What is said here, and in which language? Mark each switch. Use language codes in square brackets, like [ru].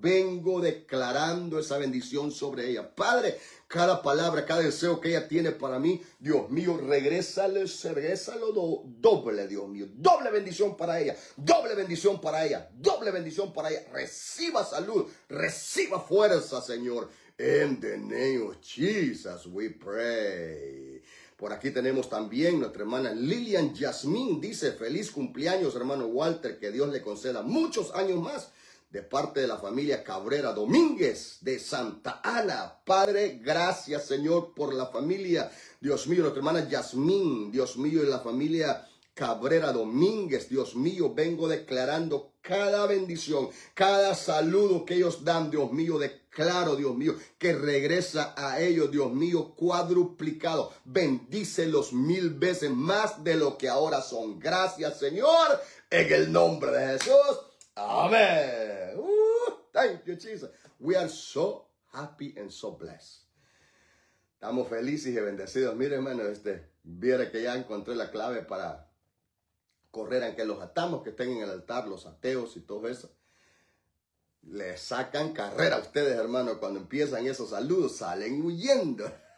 [es] Vengo declarando esa bendición sobre ella. Padre, cada palabra, cada deseo que ella tiene para mí, Dios mío, regrésalo doble, Dios mío. Doble bendición para ella, doble bendición para ella, doble bendición para ella. Reciba salud, reciba fuerza, Señor. [en] In the name of Jesus we pray. [es] Por aquí tenemos también nuestra hermana Lilian Yasmín. Dice, feliz cumpleaños, hermano Walter. Que Dios le conceda muchos años más de parte de la familia Cabrera Domínguez de Santa Ana. Padre, gracias, Señor, por la familia. Dios mío, nuestra hermana Yasmín. Dios mío, y la familia Cabrera Domínguez. Dios mío, vengo declarando cada bendición, cada saludo que ellos dan, Dios mío, declaro, Dios mío, que regresa a ellos, Dios mío, cuadruplicado. Bendícelos mil veces más de lo que ahora son. Gracias, Señor, en el nombre de Jesús. Amén. [en] Thank you, Jesus. We are so happy and so blessed. [es] Estamos felices y bendecidos. Mire, hermano, viera que ya encontré la clave para correr, aunque los atamos que estén en el altar, los ateos y todo eso. Le sacan carrera a ustedes, hermano, cuando empiezan esos saludos, salen huyendo.